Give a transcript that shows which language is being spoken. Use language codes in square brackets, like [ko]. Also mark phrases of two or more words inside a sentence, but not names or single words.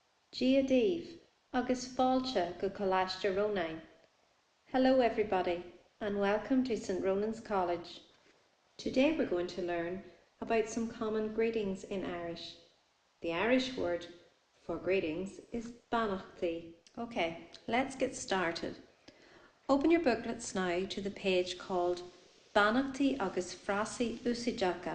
[ga] Dia Díobh, agus fáilte go Coláiste Rónain. [en] Hello everybody and welcome to St. Ronan's College. Today we're going to learn about some common greetings in Irish. The Irish word for greetings is Beannachtaí. Okay, let's get started. Open your booklets now to the page called Beannachtaí agus Frasí Úsáideacha.